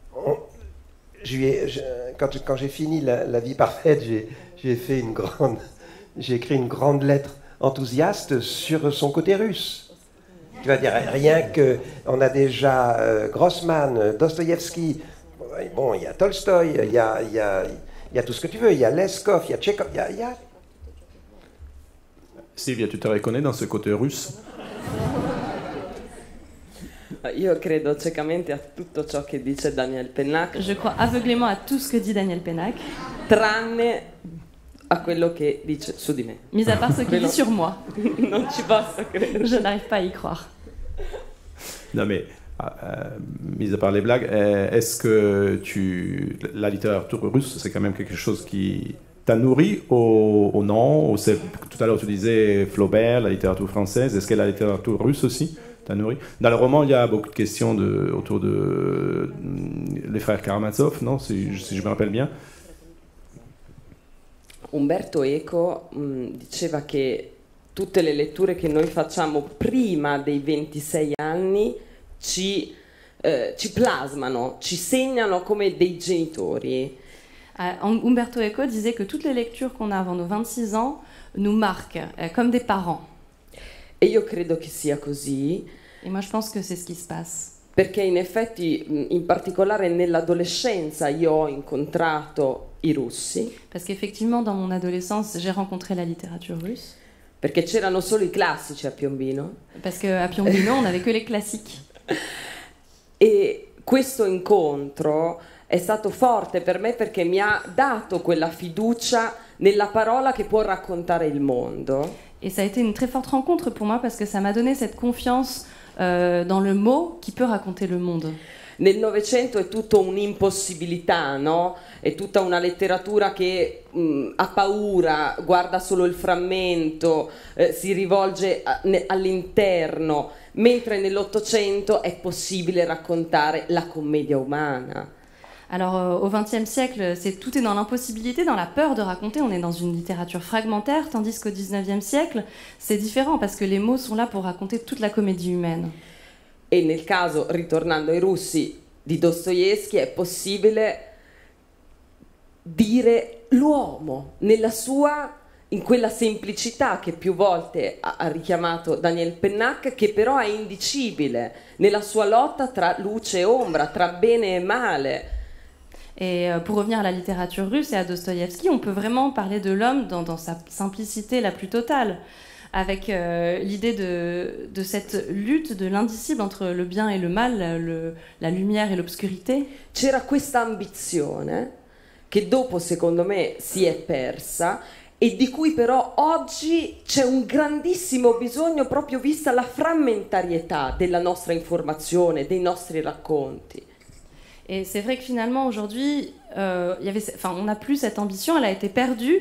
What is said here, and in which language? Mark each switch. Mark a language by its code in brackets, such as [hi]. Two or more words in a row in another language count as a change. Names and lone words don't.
[fr] quand j'ai fini la vie parfaite, j'ai écrit une grande lettre enthousiaste sur son côté russe. Tu vas dire, rien que... On a déjà Grossman, Dostoïevski... Bon, il y a Tolstoï, il y a tout ce que tu veux, il y a Leskov, il y a Tchekhov, il y a... Sylvia, tu te reconnais dans ce côté russe? [it] Io credo ciecamente a tutto ciò che dice Daniel Pennac. [fr] Je crois aveuglément à tout ce que dit Daniel Pennac. [it] Tranne a quello che dice su di me. [fr] Mis à part ce qu'il dit sur moi. [it] Non ci posso credere. [fr] Je n'arrive pas à y croire. Non mais... mis à part les blagues, est-ce que la littérature russe, c'est quand même quelque chose qui t'a nourri ou non? Tout à l'heure, tu disais Flaubert, la littérature française. Est-ce que la littérature russe aussi t'a nourri? Dans le roman, il y a beaucoup de questions autour de les frères Karamazov, non? Si je me rappelle bien. [it] Umberto Eco diceva che tutte le letture che noi facciamo prima dei 26 anni ci plasmano, ci segnano come dei genitori. [fr] Umberto Eco disait que toutes les lectures qu'on a avant nos 26 ans nous marquent comme des parents. [it] E io credo che sia così. [fr] Et moi, je pense que c'est ce qui se passe. [it] Perché in effetti, in particolare nell'adolescenza, io ho incontrato i russi. [fr] Parce qu'effectivement, dans mon adolescence, j'ai rencontré la littérature russe. [it] Perché c'erano solo i classici a Piombino. [fr] Parce qu'à Piombino, on n'avait que les classiques. [it] E questo incontro è stato forte per me perché mi ha dato quella fiducia nella parola che può raccontare il mondo. [fr] Et ça a été une très forte rencontre pour moi parce que ça m'a donné cette confiance dans le mot qui peut raconter le monde. [it] Nel Novecento è tutto un'impossibilità, no? È tutta una letteratura che ha paura, guarda solo il frammento, si rivolge all'interno, mentre nell'Ottocento è possibile raccontare la commedia umana. [fr] Alors au XXe siècle, tout est dans l'impossibilité, dans la peur de raconter. On est dans une littérature fragmentaire, tandis qu'au XIXe siècle, c'est différent parce que les mots sont là pour raconter toute la comédie humaine. [it] E nel caso, ritornando ai russi, di Dostoevskij, è possibile dire l'uomo in quella semplicità che più volte ha richiamato Daniel Pennac, che però è indicibile nella sua lotta tra luce e ombra, tra bene e male. [fr] Et pour revenir à la littérature russe et à Dostoïevski, on peut vraiment parler de l'homme dans sa simplicité la plus totale, avec l'idée de cette lutte de l'indicible entre le bien et le mal, la lumière et l'obscurité. [it] C'era questa ambizione che dopo, secondo me, si è persa e di cui però oggi c'è un grandissimo bisogno proprio vista la frammentarietà della nostra informazione, dei nostri racconti. [fr] Et c'est vrai que finalement, aujourd'hui, on n'a plus cette ambition, elle a été perdue.